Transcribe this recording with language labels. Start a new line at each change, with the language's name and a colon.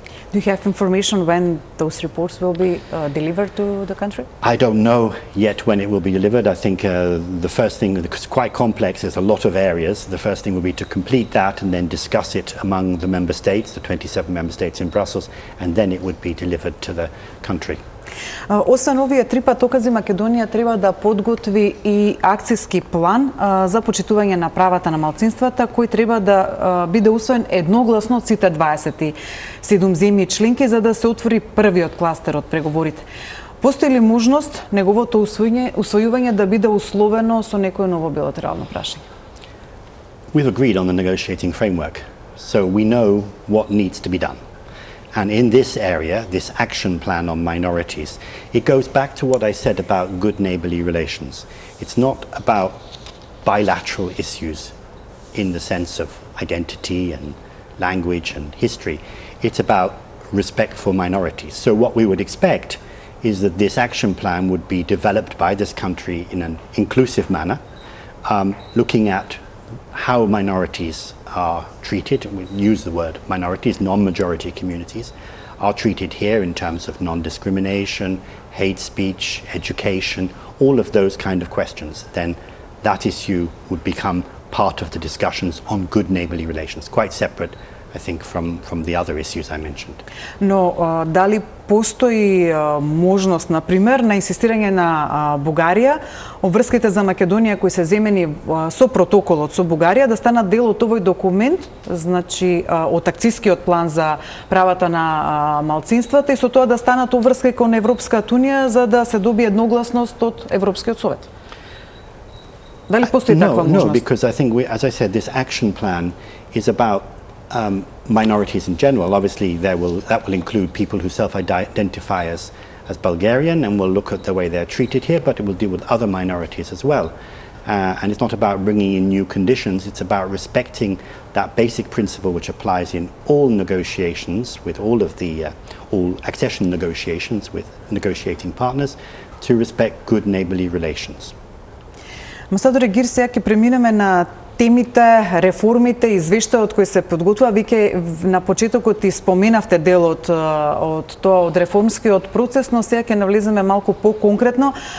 English: Do you have information when those reports will be delivered to the country? I don't know yet when it will be delivered. I think the first thing, because it's quite complex, there's a lot of areas, the first thing will be to complete that and then discuss it among the member states, the 27 member states in Brussels, and then it would be delivered to the country.
Macedonian: Освен овие три патокази, Македонија треба да подготви и акцијски план за почитување на правата на малцинствата, кој треба да биде усвоен едногласно од сите 27 земји членки за да се отвори првиот кластер од преговорите. Постои ли можност неговото усвојување да биде условено со некое ново билатерално прашање?
English: We've agreed on the negotiating framework, so we know what needs to be done. And in this area, this action plan on minorities, it goes back to what I said about good neighbourly relations. It's not about bilateral issues in the sense of identity and language and history. It's about respect for minorities. So what we would expect is that this action plan would be developed by this country in an inclusive manner, looking at how minorities are treated, we use the word minorities, non-majority communities, are treated here in terms of non-discrimination, hate speech, education, all of those kind of questions. Then that issue would become part of the discussions on good neighbourly relations, quite separate, I think, from the other issues I mentioned.
Macedonian: Но дали постои можност, например, на инсистирање на Бугарија, обврските за Македонија кои се земени со протоколот со Бугарија да станат дел од овој документ, значи од акцијскиот план за правата на малцинствата и со тоа да станат обврска кон Европската унија за да се добие едногласност од Европскиот совет? Дали постои таква можност?
English: No, because I think, as I said, this action plan is about minorities in general. Obviously, that will include people who self-identify as Bulgarian, and we'll look at the way they're treated here, but it will deal with other minorities as well. And it's not about bringing in new conditions, it's about respecting that basic principle which applies in all negotiations with all of the all accession negotiations with negotiating partners, to respect good neighbourly relations.
Macedonian: Амбасадоре Гир, сега ќе преминеме на темите, реформите, извештајот кој се подготвува. Вие на почетокот и споменавте дел од тоа, од реформскиот процес, но сега ќе навлеземе малку по-конкретно.